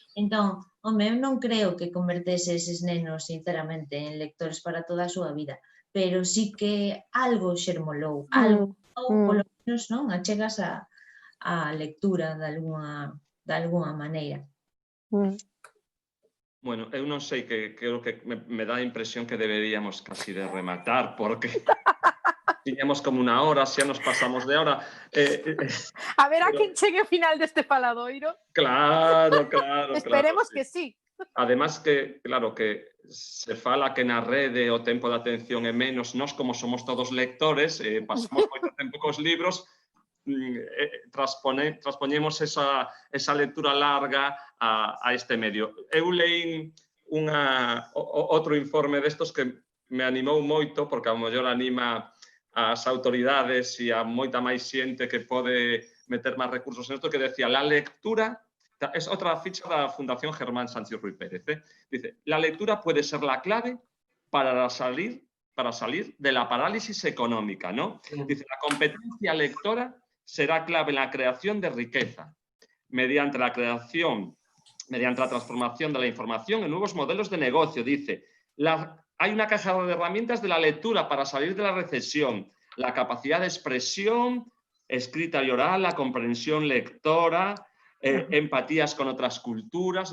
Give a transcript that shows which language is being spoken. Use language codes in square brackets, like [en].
[gl] Entón, home, eu non creo que convertese eses nenos, sinceramente, en lectores para toda a súa vida, pero sí que algo xermolou, algo, polo menos, non, achegas a lectura de alguna maneira. Bueno, eu non sei, que creo que me dá a impresión que deberíamos casi de rematar, porque tiñamos como unha hora, xa nos pasamos de hora. A ver a quen chegue ao final deste faladoiro. Claro. Esperemos que sí. Además que, claro, que se fala que na rede o tempo de atención é menos, nós como somos todos lectores, pasamos moito tempo cos libros, transpoñemos esa lectura larga a este medio. Eu leí outro informe destos que me animou moito, porque ao mellor anima as autoridades e a moita máis xente que pode meter máis recursos en isto, que decía, [es] la lectura, es outra ficha da Fundación Germán Sánchez Ruiz Pérez, dice, la lectura puede ser la clave para salir de la parálisis económica, [gl] ¿no? [es] Dice, la competencia lectora será clave en la creación de riqueza, mediante la transformación de la información en nuevos modelos de negocio. Dice, hay una caja de herramientas de la lectura para salir de la recesión, la capacidad de expresión, escrita y oral, la comprensión lectora, empatías con otras culturas.